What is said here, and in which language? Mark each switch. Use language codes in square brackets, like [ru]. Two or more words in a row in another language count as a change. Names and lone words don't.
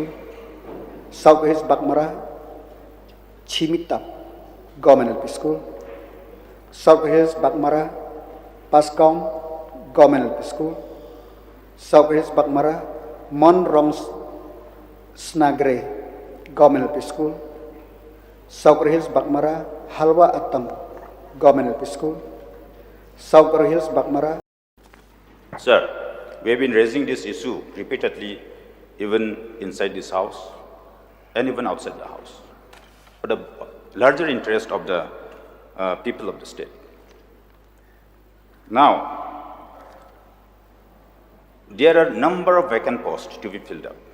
[en] South Hills, Bakmara, Chimitap, Government LP School, South Hills, Bakmara, Paskong, Government LP School, South Hills, Bakmara, Monrongs Snagre, Government LP School, South Hills, Bakmara, Halwa Atam, Government LP School, South Hills, Bakmara. Sir, we have been raising this issue repeatedly, even inside this house and even outside the house, for the larger interest of the people of the state. Now, there are a number of vacant posts to be filled up.